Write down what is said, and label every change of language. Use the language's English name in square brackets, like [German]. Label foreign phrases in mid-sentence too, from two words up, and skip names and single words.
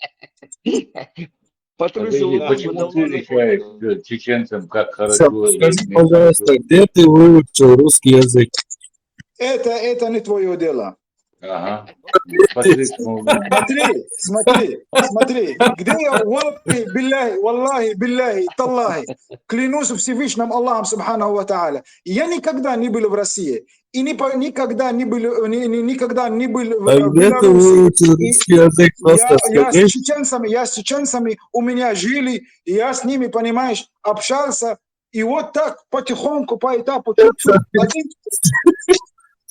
[Russian] Почему ты решаешь чеченцам, как хорошо? Скажи, пожалуйста, где ты выучил русский язык? Это не твое дело. Ага. Смотри, где я, [Arabic] والله بالله تالله, [Russian] клянусь Всевышним Аллахом, [Arabic] سبحانه وتعالى, [Russian] я никогда не был в России, и никогда не был в где ты выучил русский язык? Просто скажи. Я с чеченцами у меня жили, и я с ними, понимаешь, общался, и вот так потихоньку, по этапу, чуть-чуть,